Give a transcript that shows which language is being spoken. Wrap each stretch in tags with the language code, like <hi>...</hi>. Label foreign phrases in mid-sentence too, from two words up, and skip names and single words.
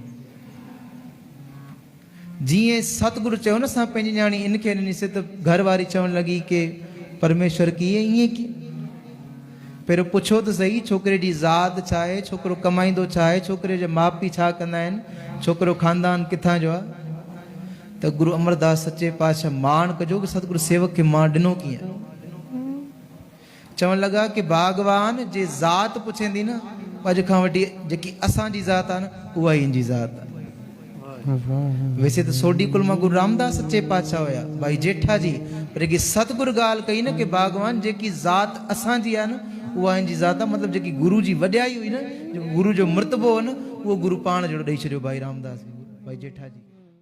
<sd>जीअं सतगुरु चयो न असां पंहिंजी न्याणी इन खे ॾिनीसीं, त घर वारी चवण लॻी कि परमेश्वर कीअं ईअं की पहिरियों पुछो त सही छोकिरे जी ज़ात छा आहे, छोकिरो कमाईंदो छा आहे, छोकिरे जे माउ पीउ छा कंदा आहिनि, छोकिरो ख़ानदान किथां जो आहे। त गुरु अमरदास सचे पातशाह माण कजो कि सतगुरु सेवक खे मां ॾिनो कीअं। चवण लॻा कि बागवान जे ज़ात पुछंदी न, अॼु खां वठी जेकी असांजी ज़ात आहे न उहा ई जी ज़ात आहे। वैसे तो सोडी कुल मां गुरु रामदास सच्चे पातशाह हुया भाई जेठा जी, पर जेकी सतगुरु ॻाल्हि कई न कि बागवान जेकी ज़ात असांजी आहे न उहा जी ज़ात आहे। मतिलबु जेकी गुरु जी वॾाई हुई न, जेको गुरु जो मर्तबो हो न, उहो गुरु पाण जहिड़ो ॾेई छॾियो भाई रामदास भाई जेठा जी।</sd>